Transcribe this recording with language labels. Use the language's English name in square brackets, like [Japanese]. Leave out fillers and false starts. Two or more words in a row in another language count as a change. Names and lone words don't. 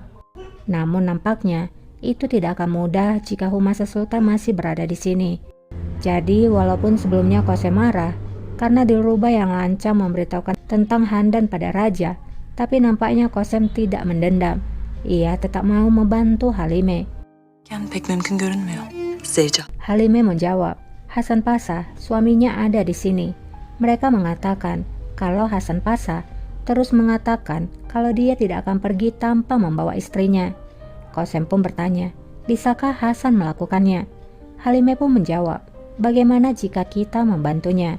[Indonesian] Namun nampaknya itu tidak akan mudah jika Humasa Sultan masih berada di sini. Jadi walaupun sebelumnya Qasem marah karena Dilruba yang lancang memberitahukan tentang Handan pada raja, tapi nampaknya Qasem tidak mendendam. Ia tetap mau membantu Halime. [Turkish] Yani pek mümkün görünmüyor. Zevca. [Indonesian] Halime menjawab, Hasan Pasha, suaminya ada di sini. Mereka mengatakan kalau Hasan Pasha terus mengatakan kalau dia tidak akan pergi tanpa membawa istrinya. Qasem pun bertanya, bisakah Hasan melakukannya? Halime pun menjawab, bagaimana jika kita membantunya?